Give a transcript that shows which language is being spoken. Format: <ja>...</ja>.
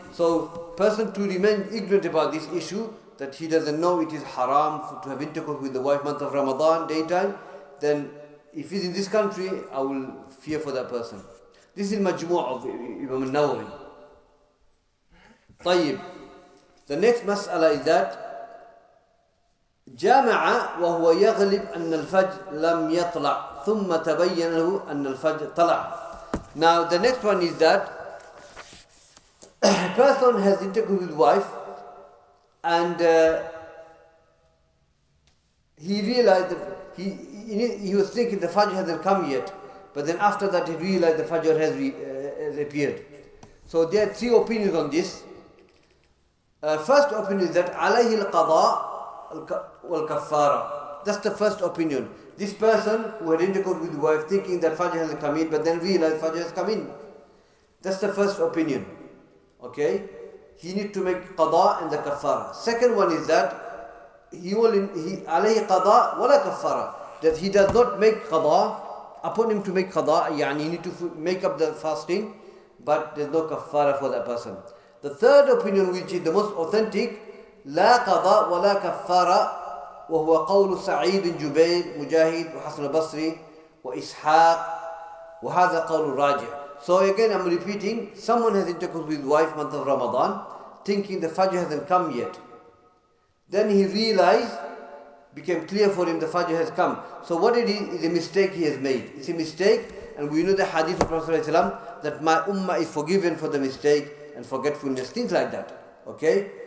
<en>So person to remain ignorant about this issue, that he doesn't know it is haram to have intercourse with the wife month of Ramadan, daytime, then if he's in this country, I will fear for that person. This is Majmu' of Imam al-Nawawi.</en> <ar>طيب.</ar> <en>The next mas'ala is that</en> <ar>جامع وهو يغلب أن الفجر لم يطلع ثم تبين له أن الفجر طلع.</ar> <en>Now the next one is that a person has intercourse with wife and he realized that he was thinking the Fajr hasn't come yet, but then after that he realized the Fajr has appeared. So there are three opinions on this. First opinion is that</en> <ar>عليه القضاء والكفارة.</ar> <en>That's the first opinion. This person who had intercourse with his wife thinking that Fajr hasn't come in, but then realized Fajr has come in. That's the first opinion. Okay? He needs to make qada and the kafara. Second one is that</en> <ar>عليه قضاء ولا كفارة.</ar> <en>That he does not make qada, upon him to make qada, يعني he need to make up the fasting, but there's no kafara for that person. The third opinion, which is the most authentic,</en> <ar>لا قضاء ولا كفارة, وهو قول سعيد بن جبير مجاهد وحسن البصري وإسحاق وهذا قول راجع.</ar> <en>So again I'm repeating, someone has intercourse with wife month of Ramadan thinking the Fajr hasn't come yet. Then he realized, became clear for him the Fajr has come. So what it is a mistake he has made. It's a mistake, and we know the hadith of Prophet ﷺ that my ummah is forgiven for the mistake and forgetfulness, things like that. Okay?</en>